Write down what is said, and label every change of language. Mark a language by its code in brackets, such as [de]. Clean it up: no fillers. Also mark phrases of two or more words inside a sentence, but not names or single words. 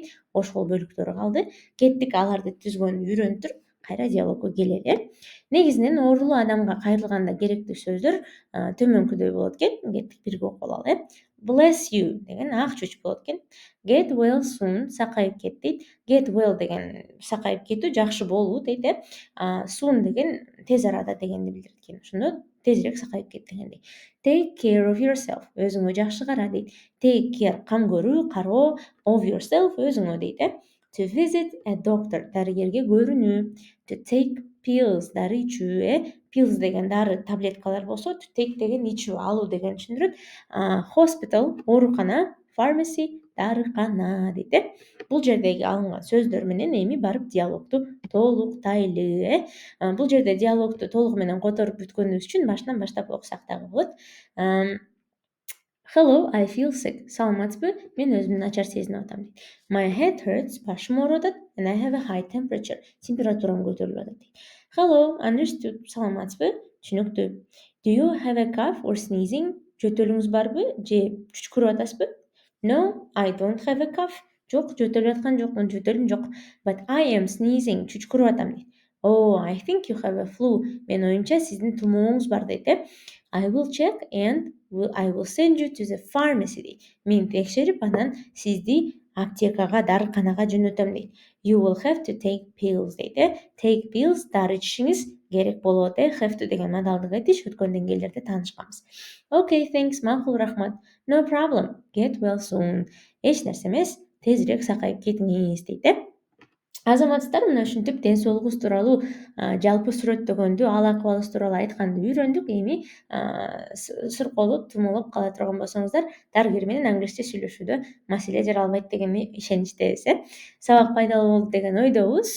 [ky] Ошол бөлүктөрү калды. Кеттик аларды түзгөнү үйрөнүп туруп кайра диалогко келели, Негизинен оорулуу адамга кайрылганда керектүү сөздөр төмөнкүдөй болот экен. Кеттик бирге окуп алалы, [en] Bless you [ky] деген ак чүч болот экен. [en] Get well soon [ky] сакайып кет дейт. [en] Get well [ky] деген сакайып кетүү, жакшы болуу дейт, Soon деген тез арада дегенди билдирет экен. Ошондо тезирээк сакайып кет дегендей. [en] Take care of yourself [ky] өзүңө жакшы кара дейт. [en] Take care [ky] кам көрүү, кароо, [en] of yourself [ky] өзүңө дейт, [en] To visit a doctor [ky] дарыгерге көрүнүү. [en] To take pills [ky] дары ичүү, Pills деген дары таблеткалар болсо, [en] to take [ky] деген ичүү, алуу дегенди түшүндүрөт. Hospital оорукана, pharmacy дарыкана дейт, Бул жердеги алынган сөздөр менен эми барып диалогду толуктайлы, Бул жерде диалогду толугу менен которуп бүткөнүбүз үчүн башынан баштап окусак дагы болот. [en] Hello, I feel sick. [ky] Саламатсызбы? Мен өзүмдү начар сезинип атам дейт. [en] My head hurts, [ky] башым ооруп атат, [en] and I have a high temperature. [ky] Температурам көтөрүлүп атат дейт. [en] Hello, understood. [ky] Саламатсызбы? Түшүнүктүү. [en] Do you have a cough or sneezing? [ky] Жөтөлүңүз барбы же чүчкүрүп атасызбы? [en] No, I don't have a cough. [ky] Жок, жөтөлүп аткан жокмун, жөтөлүм жок. [en] But I am sneezing. [ky] Чүчкүрүп атам дейт. [en] Oh, I think you have a flu. [ky] Мен оюмча сиздин тумооңуз бар дейт, [en] I will check and I will send you to the pharmacy дейт. [ky] Мен текшерип, анан сизди аптекага, дарыканага жөнөтөм дейт. [en] You will have to take pills дейт, Take pills [ky] дары ичишиңиз керек болот, [en] Have to [ky] деген модалдык этиш, өткөн деңгээлдерде таанышканбыз. [en] Okay, thanks, [ky] макул, рахмат. [en] No problem. Get well soon. [ky] Эч нерсе эмес, тезирээк сакайып кетиңиз дейт, Азаматсыздар, мына ушинтип ден соолугубуз тууралуу жалпы сүрөттөгөндү, ал акыбалыбыз тууралуу айтканды үйрөндүк. Эми суркоолоп, тумоолоп кала турган болсоңуздар, дарыгер менен англисче сүйлөшүүдө маселе жаралбайт дегенге ишеничтебиз, Сабак пайдалуу болду деген ойдобуз.